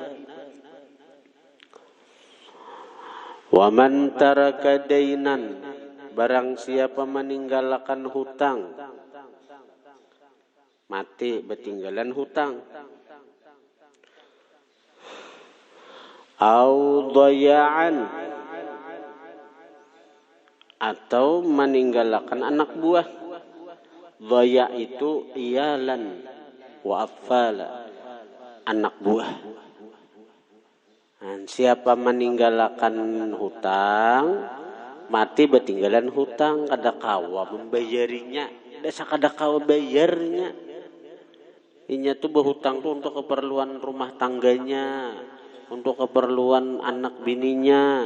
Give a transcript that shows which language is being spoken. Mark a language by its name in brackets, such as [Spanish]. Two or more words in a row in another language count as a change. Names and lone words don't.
[Arabic] ومن ترك دينا, [Banjar] barang siapa meninggalkan hutang, mati bertinggalan hutang. [Arabic] أو ضياعا, [Banjar] atau meninggalkan anak buah. Daya itu [Arabic] عيالا وأطفالا, [Banjar] anak buah. Siapa meninggalkan hutang, mati betinggalan hutang, kada kawa membayarinya, dasa kada kawa bayarnya. Inya tuh berhutang tuh untuk keperluan rumah tangganya, untuk keperluan anak bininya.